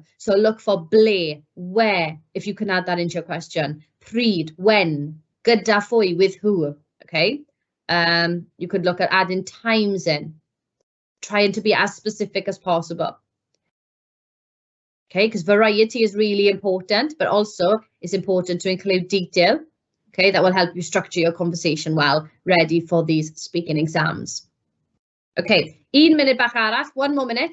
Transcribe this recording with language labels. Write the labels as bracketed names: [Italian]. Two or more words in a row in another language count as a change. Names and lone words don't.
[English] So look for ble, where, if you can add that into your question. Pryd, when, [Welsh] gyda phwy, [English] with who, okay? You could look at adding times in, trying to be as specific as possible. Okay, because variety is really important, but also it's important to include detail. Okay, that will help you structure your conversation well, ready for these speaking exams. Okay, 1 minute [Welsh] bach arall, [English] 1 more minute.